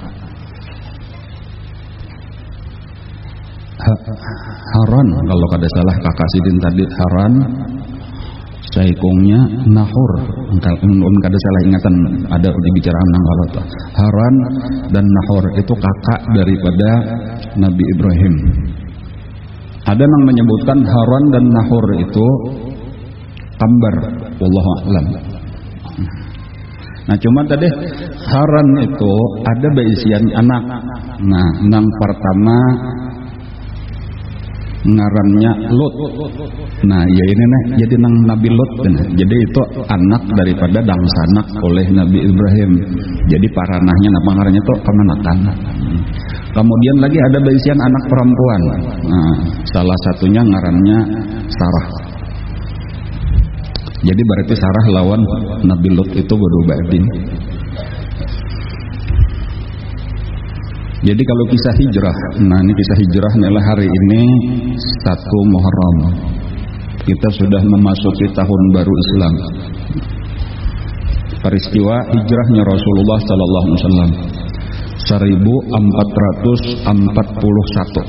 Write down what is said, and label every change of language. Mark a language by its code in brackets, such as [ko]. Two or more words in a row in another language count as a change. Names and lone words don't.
[bjn] Haran, kalau kada salah kakak sidin tadi Haran, saikungnya Nahur, kalau kada salah ingatan ada di bicaraan kalau Haran dan Nahur itu kakak daripada Nabi Ibrahim. Ada yang menyebutkan Haran dan Nahur itu kembar, [ar] والله أعلم. [bjn] Nah, cuma tadi Haran itu ada beisian anak. Nah, yang pertama ngarannya Lut. Nah, ya ini nih jadi nang Nabi Lut. Jadi itu anak daripada dangsanak oleh Nabi Ibrahim. Jadi paranahnya nama ngarannya itu kemenakan. Kemudian lagi ada beisian anak perempuan. Nah, salah satunya ngarannya Sarah. Jadi berarti Sarah lawan Nabi Lut itu berubah din. Jadi kalau kisah hijrah, nah ini kisah hijrah adalah hari ini 1 Muharram. Kita sudah memasuki tahun baru Islam. Peristiwa hijrahnya Rasulullah [ar] صلى الله عليه وسلم [bjn] 1441.